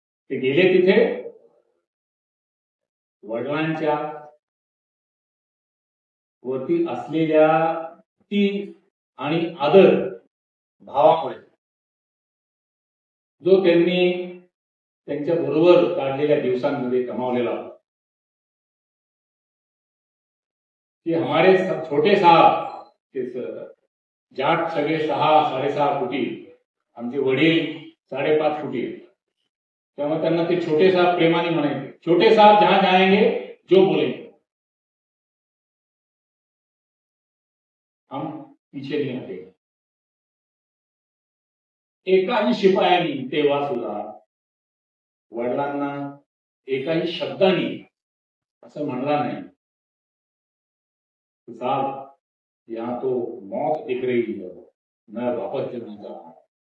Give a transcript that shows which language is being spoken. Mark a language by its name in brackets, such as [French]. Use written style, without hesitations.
[Marathi] ते गेले तिथे वडिलांच्या वरती असलेल्या ती आणि आदर भावामुळे जो त्यांनी त्यांच्या बरोबर काढलेल्या दिवसांमध्ये कमावलेला होता. कि [Hindi] हमारे छोटे साहब [Marathi] जाट सगळे 6-6.5 फुटी, आमचे वडील 5.5 फुटी. त्यामुळे त्यांना ते छोटे साहब प्रेमाने म्हणायचे. [Hindi] छोटे साहब जहां जाएंगे जो बोलेंगे हम पीछे नहीं हटेंगे. [Marathi] एकाही शिपायांनी तेव्हा सुद्धा वडिलांना एकाही शब्दाने असं म्हणला नाही [Hindi] साहब यहाँ तो मौत दिख रही है, मैं वापस चलना चाह रहा हूं.